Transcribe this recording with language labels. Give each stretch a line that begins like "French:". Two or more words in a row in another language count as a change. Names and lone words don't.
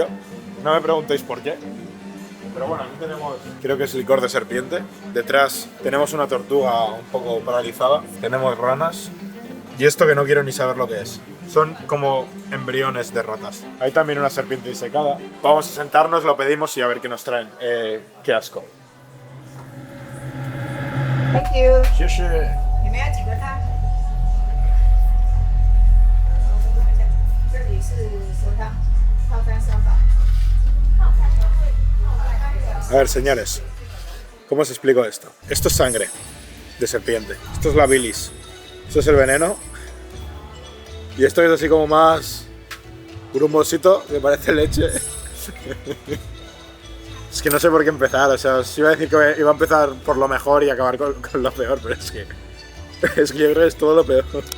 Spanish: No me preguntéis por qué. Pero bueno, aquí tenemos, creo que es licor de serpiente. Detrás tenemos una tortuga un poco paralizada. Tenemos ranas. Y esto que no quiero ni saber lo que es. Son como embriones de ratas. Hay también una serpiente disecada. Vamos a sentarnos, lo pedimos y a ver qué nos traen. Qué asco.
English: Thank you.
Spanish: Sí, sí.
Chinese: 你们要几个汤？这里是蛇汤，泡菜烧法。
Spanish: A ver, señores, ¿cómo os explico esto? Esto es sangre de serpiente, esto es la bilis, esto es el veneno y esto es así como más grumosito, que parece leche. Es que no sé por qué empezar, o sea, os iba a decir que iba a empezar por lo mejor y acabar con lo peor, pero es que yo creo que es todo lo peor.